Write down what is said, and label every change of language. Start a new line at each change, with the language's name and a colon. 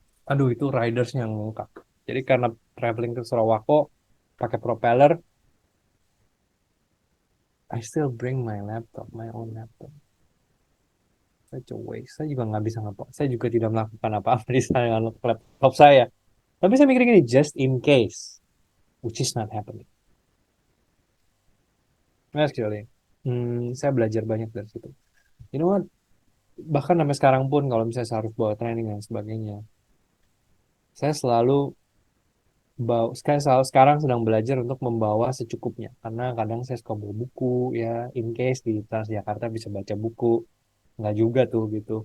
Indonesian: Aduh itu ridersnya yang lengkap. Jadi karena traveling ke Sarawako pakai propeller,
English: I still bring my laptop, my own laptop. Such a waste.
Indonesian: Saya juga nggak bisa ngapa. Saya juga tidak melakukan apa-apa di sana dengan laptop saya. Tapi saya mikir gini,
English: just in case, which is not happening.
Indonesian: Nah, sekali. Saya belajar banyak dari situ.
English: You know what?
Indonesian: Bahkan sampai sekarang pun kalau misalnya saya harus bawa training dan sebagainya, saya selalu sekarang sedang belajar untuk membawa secukupnya. Karena kadang saya suka bawa buku ya,
English: in case
Indonesian: di Transjakarta bisa baca buku. Nggak juga tuh gitu.